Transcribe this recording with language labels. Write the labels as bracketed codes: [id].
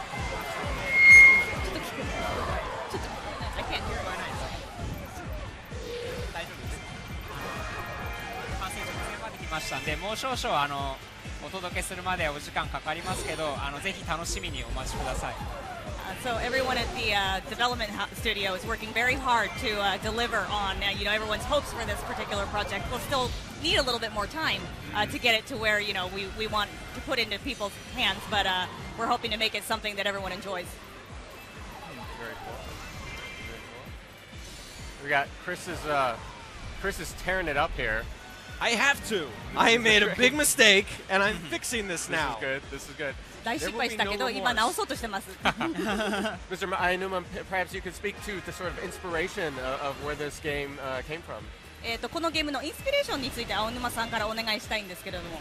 [ja] 完成直前まで来ましたんで、もう少々お届けするまでお時間かかりますけど、ぜひ楽しみにお待ちください。 [en] So everyone at the development studio is working very hard to deliver on everyone's hopes for this particular project. We'll still need a little bit more time to get it to where we want to put into people's hands, but we're hoping to make it something that everyone enjoys. Very cool. We got Chris is tearing it up here. I have to. I made a big mistake, and I'm fixing this now. This is good. [ja] 大失敗したけど今直そうとしてます。 [en] Mr. Ayanuma, perhaps you could speak to the sort of inspiration of where this game came from. [ja] このゲームのインスピレーションについて青沼さんからお願いしたいんですけれども。